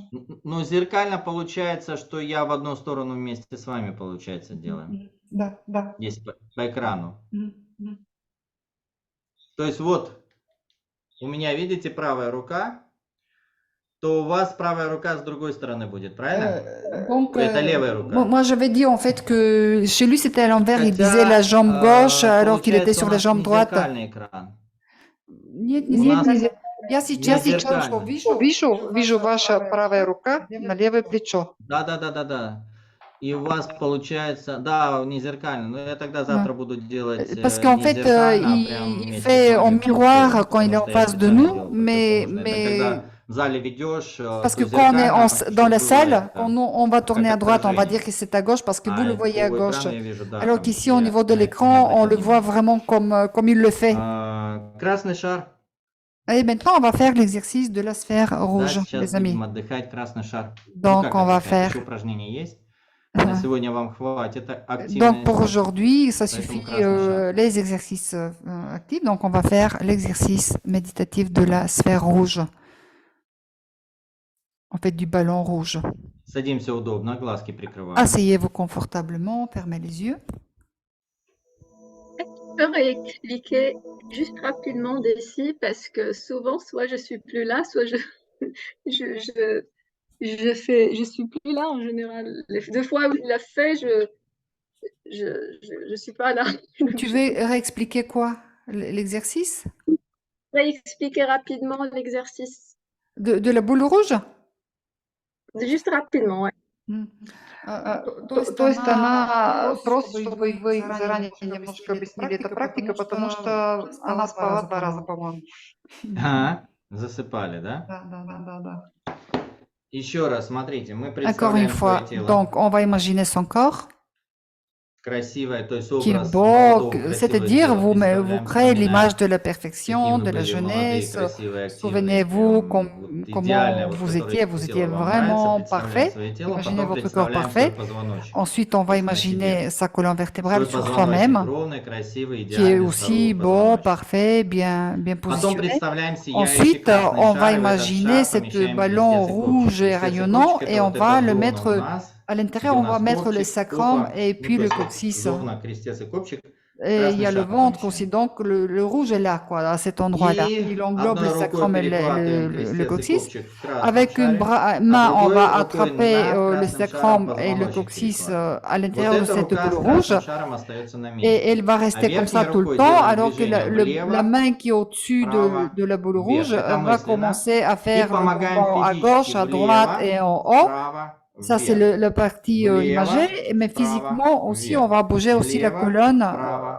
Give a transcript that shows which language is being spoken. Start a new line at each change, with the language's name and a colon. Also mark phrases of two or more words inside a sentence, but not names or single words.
Russian: Ну, зеркально получается, что я в одну сторону вместе с вами, получается, делаю. Да, да. Здесь по экрану. Мгм. То есть вот, у меня, видите, правая рука, то у вас правая рука с другой стороны будет, правильно?
French: Donc,
Russian: Это левая рука.
French: moi, j'avais dit en fait que chez lui c'était à l'envers, il
Russian: Хотя,
French: disait la jambe gauche alors qu'il était
Russian: получается,
French: sur
Russian: у
French: la
Russian: нас
French: jambe
Russian: не
French: droite.
Russian: зеркальный экран. Нет, У нет, нас нет. Я сейчас не вижу, зеркально. Вижу ваша правая рука на левое плечо. Да, да, да, да, да. И у вас получается, да, не зеркально. Но я тогда завтра буду делать
French: Parce qu'en
Russian: не
French: fait,
Russian: зеркально, а прям
French: il
Russian: вместе
French: fait
Russian: с
French: en
Russian: вами
French: miroir
Russian: делать,
French: quand il est
Russian: потому
French: en
Russian: что я
French: face de
Russian: специально
French: nous,
Russian: делал,
French: mais,
Russian: потому что когда в зале ведешь,
French: parce
Russian: то
French: que quand on est
Russian: зеркально
French: dans la
Russian: чуть
French: salle,
Russian: бывает,
French: quand on va tourner à
Russian: как
French: droite, on va
Russian: отражение.
French: dire que c'est à gauche parce que vous le voyez à
Russian: по
French: gauche.
Russian: экрану я вижу, да,
French: Alors
Russian: там
French: qu'ici, au
Russian: я
French: niveau de
Russian: на
French: l'écran, on le
Russian: понимаю.
French: voit vraiment comme il le fait.
Russian: Красный шар.
French: Et maintenant, on va faire l'exercice de la sphère
Russian: Да,
French: rouge,
Russian: сейчас
French: les amis.
Russian: будем отдыхать. Красный шар.
French: Donc,
Russian: как
French: on va
Russian: отдыхать?
French: faire.
Russian: Еще упражнения есть? Uh-huh. На сегодня вам хватит
French: Donc,
Russian: активности.
French: pour aujourd'hui, ça
Russian: Поэтому
French: suffit
Russian: красный шар.
French: les exercices actifs. Donc, on va faire l'exercice méditatif de la sphère rouge. En fait, du ballon rouge.
Russian: Садимся удобно, глазки прикрываем.
French: Asseyez-vous confortablement, fermez les yeux. Je peux réexpliquer juste rapidement d'ici parce que souvent, soit je suis plus là, soit je suis plus là en général. Les 2 fois où il l'a fait, je suis pas là. Tu veux réexpliquer quoi? L'exercice? Réexpliquer rapidement l'exercice. De la boule rouge? Juste rapidement, ouais.
Russian: То есть она просто, чтобы вы заранее немножко объяснили эту практику, потому что она спала 2 раза, по-моему. Засыпали, да? Да. Еще раз, смотрите, мы
French: Encore une
Russian: представляем
French: fois,
Russian: свое тело.
French: donc on va imaginer son corps
Russian: Красивое, то есть
French: qui est
Russian: образ
French: beau,
Russian: молодого, красивого
French: c'est-à-dire
Russian: тела
French: vous
Russian: представляем,
French: créez
Russian: вспоминаем,
French: l'image de la
Russian: какие
French: perfection,
Russian: вы
French: de la
Russian: были молодые,
French: jeunesse.
Russian: красивые, активные,
French: Souvenez-vous
Russian: прям вот
French: comment
Russian: идеальное, вот
French: vous
Russian: которое
French: étiez
Russian: тело вам
French: vraiment
Russian: нравится, представляем
French: parfait.
Russian: свое тело,
French: Imaginez
Russian: потом
French: votre corps
Russian: представляем
French: parfait.
Russian: свой позвоночник.
French: Ensuite, on va
Russian: То есть на
French: imaginer
Russian: себе.
French: sa colonne vertébrale
Russian: Свой
French: sur
Russian: позвоночник
French: soi-même,
Russian: ровный, красивый,
French: qui est
Russian: идеальный,
French: aussi
Russian: здоровый
French: beau,
Russian: позвоночник.
French: parfait, bien
Russian: Потом
French: positionné.
Russian: представляем сияющий
French: Ensuite,
Russian: красный
French: on
Russian: шар,
French: va
Russian: и в этот
French: imaginer
Russian: шар
French: ce
Russian: помещаем
French: ballon
Russian: крестец и
French: rouge
Russian: копчик.
French: et
Russian: Крестец и
French: rayonnant
Russian: копчик —
French: et
Russian: это
French: on
Russian: вот эта
French: va le
Russian: зона
French: mettre
Russian: у нас,
French: à
Russian: где
French: l'intérieur,
Russian: у
French: on va
Russian: нас
French: mettre le
Russian: копчик,
French: sacrum
Russian: опа,
French: et
Russian: ну
French: puis
Russian: то
French: le
Russian: есть вот
French: coccyx.
Russian: зона крестец и копчик,
French: Et il y
Russian: красный
French: a le
Russian: шар
French: ventre
Russian: помещаем.
French: aussi, donc le rouge est là, quoi, à cet endroit-là.
Russian: И
French: Il englobe le
Russian: одной рукой
French: sacrum et
Russian: перехватываем
French: le
Russian: крестец и
French: coccyx.
Russian: копчик в красном
French: Avec une
Russian: шаре,
French: main, on
Russian: другой
French: va
Russian: рукой
French: attraper
Russian: над
French: le
Russian: красным шаром
French: sacrum et le
Russian: позвоночник
French: coccyx
Russian: перехватываем.
French: à
Russian: Вот
French: l'intérieur de
Russian: эта
French: cette
Russian: рука
French: boule
Russian: с
French: rouge.
Russian: красным шаром остается на
French: Et
Russian: месте.
French: elle va
Russian: А
French: rester comme ça
Russian: верхней
French: tout le
Russian: рукой
French: temps,
Russian: делаем
French: alors que
Russian: движение
French: la
Russian: влево,
French: main qui est au-dessus
Russian: вправо,
French: de la boule
Russian: вверх.
French: rouge
Russian: Это
French: va
Russian: мысленно.
French: commencer à
Russian: И
French: faire le
Russian: помогаем
French: mouvement à
Russian: физически
French: gauche, à droite
Russian: влево,
French: et en haut.
Russian: вправо,
French: Ça, c'est
Russian: вверх.
French: la partie imagée, mais physiquement aussi, on va bouger aussi la
Russian: Влево,
French: colonne
Russian: вправо,